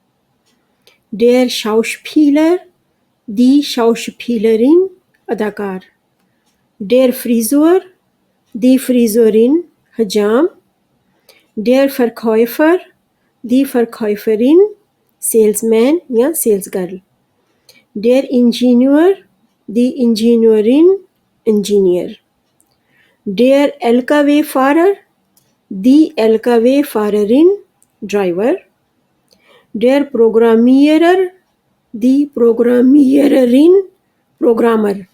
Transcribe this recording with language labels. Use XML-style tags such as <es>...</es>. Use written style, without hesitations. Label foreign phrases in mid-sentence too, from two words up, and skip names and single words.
<de>Der Schauspieler, die Schauspielerin, अदाकार। Der Friseur, die Friseurin, हजाम। Der Verkäufer, die Verkäuferin, सेल्समैन या</de> <en>sales girl.</en> <de>Der Ingenieur, die Ingenieurin, Engineer. Der LKW-Fahrer, die LKW-Fahrerin, Driver. Der Programmierer, die Programmiererin, Programmer.</de>